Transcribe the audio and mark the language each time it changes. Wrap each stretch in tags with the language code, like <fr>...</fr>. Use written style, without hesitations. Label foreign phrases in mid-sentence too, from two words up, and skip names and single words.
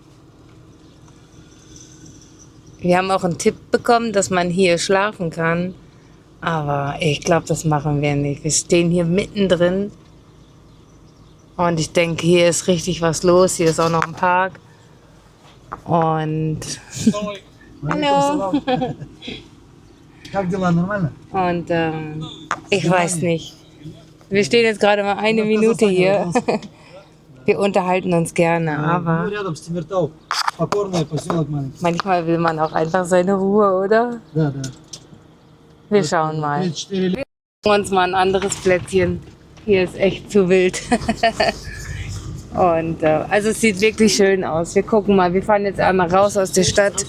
<de>Wir haben auch einen Tipp bekommen, dass man hier schlafen kann. Aber ich glaube, das machen wir nicht. Wir stehen hier mittendrin Und ich denke, hier ist richtig was los. Hier ist auch noch ein Park. Und hallo.</de> <ru>Как дела? Нормально?</ru> <de>Und ich weiß nicht. Wir stehen jetzt gerade mal eine Minute hier. Wir unterhalten uns gerne,</de> <ru>Ну,</ru> <de>aber</de> <ru>рядом с Тимиртау. Покорная, поселок маленький.</ru> <de>manchmal will man auch einfach seine Ruhe, oder?</de> <ru>Да, да.</ru> <de>Wir schauen mal.</de> <ru>3-4 лет.</ru> <de>Uns mal ein anderes Plätzchen. Hier ist echt zu wild. Und also es sieht wirklich schön aus. Wir gucken mal. Wir fahren jetzt einmal raus aus der Stadt.</de>